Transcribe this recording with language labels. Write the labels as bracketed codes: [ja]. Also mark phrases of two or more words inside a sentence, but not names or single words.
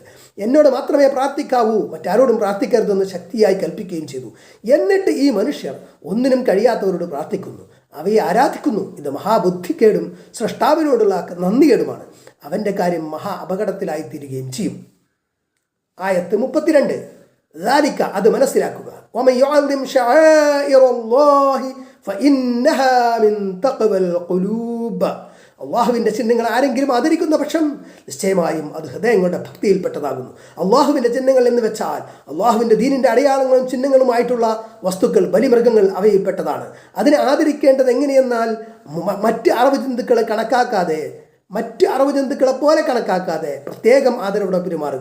[ml] എന്നോട് മാത്രമേ പ്രാർത്ഥിക്കാവൂ, മറ്റാരോടും പ്രാർത്ഥിക്കരുതെന്ന് ശക്തിയായി കൽപ്പിക്കുകയും ചെയ്തു. എന്നിട്ട് ഈ മനുഷ്യർ ഒന്നിനും കഴിയാത്തവരോട് പ്രാർത്ഥിക്കുന്നു, അവയെ ആരാധിക്കുന്നു. ഇത് മഹാബുദ്ധിക്കേടും സൃഷ്ടാവിനോടുള്ള നന്ദികേടുമാണ്. അവൻ്റെ കാര്യം മഹാ അപകടത്തിലായിത്തീരുകയും ചെയ്യും. ആയത്ത് 32. ذلك അത് മനസ്സിലാക്കുക. [ar] ومن يعظم شعائر الله فإنها من تقوى القلوب. [ml] അള്ളാഹുവിൻ്റെ ചിഹ്നങ്ങൾ ആരെങ്കിലും ആദരിക്കുന്ന പക്ഷം നിശ്ചയമായും അത് ഹൃദയങ്ങളുടെ ഭക്തിയിൽപ്പെട്ടതാകുന്നു. അള്ളാഹുവിൻ്റെ ചിഹ്നങ്ങൾ എന്ന് വെച്ചാൽ അള്ളാഹുവിൻ്റെ ദീനിൻ്റെ അടയാളങ്ങളും ചിഹ്നങ്ങളുമായിട്ടുള്ള വസ്തുക്കൾ, ബലിമൃഗങ്ങൾ അവയിൽപ്പെട്ടതാണ്. അതിനെ ആദരിക്കേണ്ടത് എങ്ങനെയെന്നാൽ മറ്റ് അറവ് ജന്തുക്കളെ കണക്കാക്കാതെ, മറ്റ് അറവ് ജന്തുക്കളെ പോലെ കണക്കാക്കാതെ പ്രത്യേകം ആദരവോടെ പെരുമാറുക.